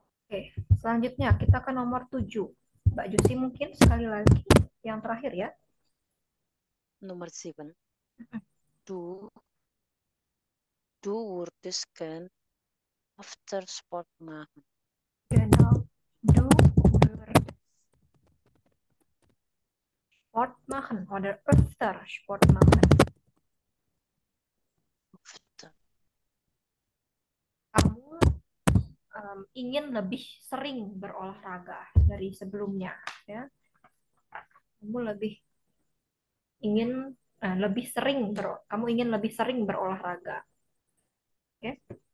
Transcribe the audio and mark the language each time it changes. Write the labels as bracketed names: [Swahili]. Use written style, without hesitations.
[Indonesian] Oke, selanjutnya kita ke nomor 7. Mbak Jusi mungkin sekali lagi yang terakhir ya. Nomor 7. [German] Du, du würdest gern after sport machen. Genau. Du würdest Sport machen oder öfter Sport machen. After. [Indonesian] Kamu ingin lebih sering berolahraga dari sebelumnya ya. Kamu lebih ingin lebih sering kamu ingin lebih sering berolahraga. Oke.